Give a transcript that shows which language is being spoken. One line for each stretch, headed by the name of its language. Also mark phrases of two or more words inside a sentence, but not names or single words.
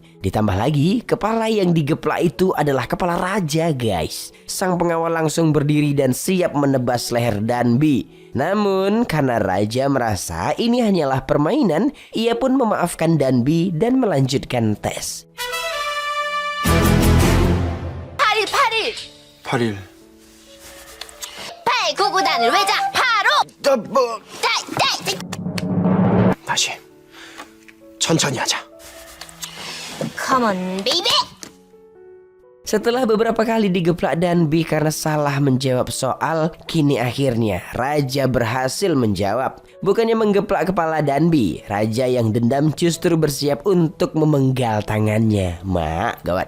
Indonesian: Ditambah lagi, kepala yang digeplak itu adalah kepala raja guys. Sang pengawal langsung berdiri dan siap menebas leher Danby. Namun karena raja merasa ini hanyalah permainan, ia pun memaafkan Danby dan melanjutkan tes.
Korean: 8일 8일 8일. 8 구구단을 외자 바로 다시. 천천히 하자.
English: Come on baby.
Indonesian: Setelah beberapa kali digeplak Danby karena salah menjawab soal, kini akhirnya raja berhasil menjawab. Bukannya menggeplak kepala Danby, raja yang dendam justru bersiap untuk memenggal tangannya. Mak, gawat.